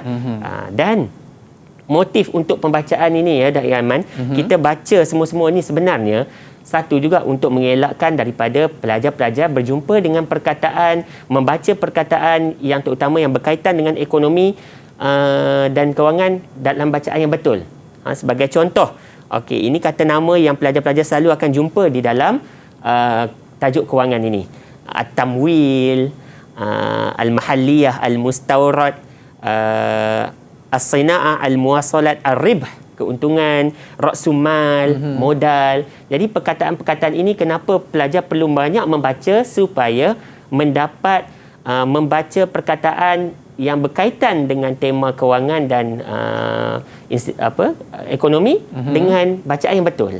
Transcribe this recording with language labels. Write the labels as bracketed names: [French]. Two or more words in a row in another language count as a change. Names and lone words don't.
[Malay] Dan motif untuk pembacaan ini, ya Dayang Aiman, kita baca semua-semua ini sebenarnya satu juga untuk mengelakkan daripada pelajar-pelajar berjumpa dengan perkataan, membaca perkataan yang terutama yang berkaitan dengan ekonomi dan kewangan dalam bacaan yang betul. Sebagai contoh, ini kata nama yang pelajar-pelajar selalu akan jumpa di dalam tajuk kewangan ini. [Arabic] التمويل، المحلية، المستورد، الصناعة، المواصلات، الربح. [Malay] keuntungan, ra'sumal, modal. Jadi perkataan-perkataan ini kenapa pelajar perlu banyak membaca supaya mendapat membaca perkataan yang berkaitan dengan tema kewangan dan ekonomi dengan bacaan yang betul.